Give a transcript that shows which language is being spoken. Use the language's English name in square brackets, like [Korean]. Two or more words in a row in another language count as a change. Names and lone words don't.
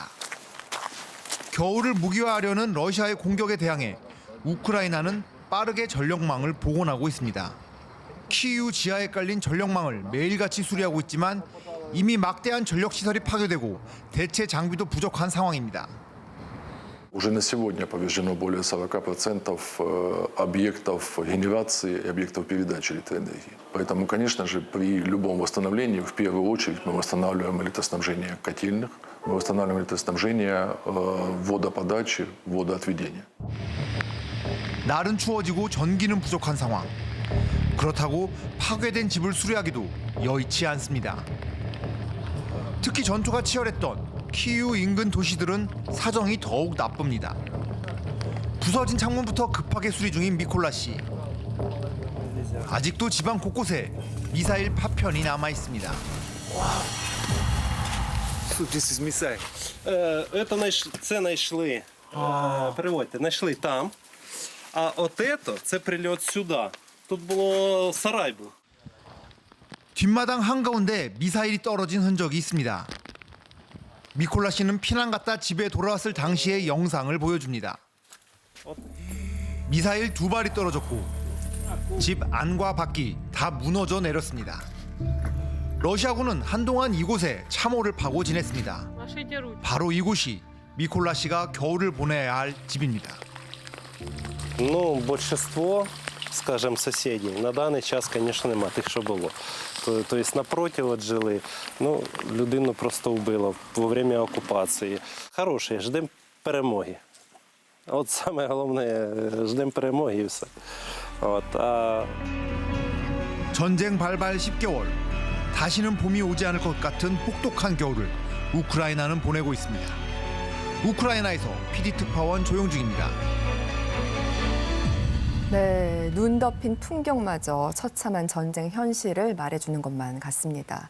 [Korean] 겨울을 무기화하려는 러시아의 공격에 대항해 우크라이나는 빠르게 전력망을 복원하고 있습니다. 키이우 지하에 깔린 전력망을 매일같이 수리하고 있지만 이미 막대한 전력시설이 파괴되고 대체 장비도 부족한 상황입니다. [Russian] Уже на сегодня повреждено более 40% объектов генерации и объектов передачи электроэнергии. Поэтому, конечно же, при любом восстановлении, в первую очередь, мы восстанавливаем электроснабжение котельных, мы восстанавливаем электроснабжение водоподачи, водоотведения. [Korean] 날은 추워지고 전기는 부족한 상황. 그렇다고 파괴된 집을 수리하기도 여의치 않습니다. 특히 전투가 치열했던 키이우 인근 도시들은 사정이 더욱 나쁩니다. 부서진 창문부터 급하게 수리 중인 미콜라 씨. 아직도 지방 곳곳에 미사일 파편이 남아 있습니다. [English] This is missile. [Ukrainian] Це знайшли, переводьте, знайшли там. А от це прильот сюди. Тут було сарай був. [Korean] 뒷마당 한가운데 미사일이 떨어진 흔적이 있습니다. 미콜라 씨는 피난 갔다 집에 돌아왔을 당시의 영상을 보여줍니다. 미사일 2발이 떨어졌고 집 안과 밖이 다 무너져 내렸습니다. 러시아군은 한동안 이곳에 참호를 파고 지냈습니다. 바로 이곳이 미콜라 씨가 겨울을 보내야 할 집입니다. [Russian] Ну, большинство, скажем, соседей [Ukrainian] на даний час, звісно, нема тих, що було. Тобто напроти от жили, ну, людину просто вбило [Russian] во время [Ukrainian] окупації. Хороше, ждемо перемоги. От саме головне, ждемо перемоги і все. [Korean] 전쟁 발발 10개월. 다시는 봄이 오지 않을 것 같은 혹독한 겨울을 우크라이나는 보내고 있습니다. 우크라이나에서 PD 특파원 조용중입니다. 네, 눈 덮인 풍경마저 처참한 전쟁 현실을 말해주는 것만 같습니다.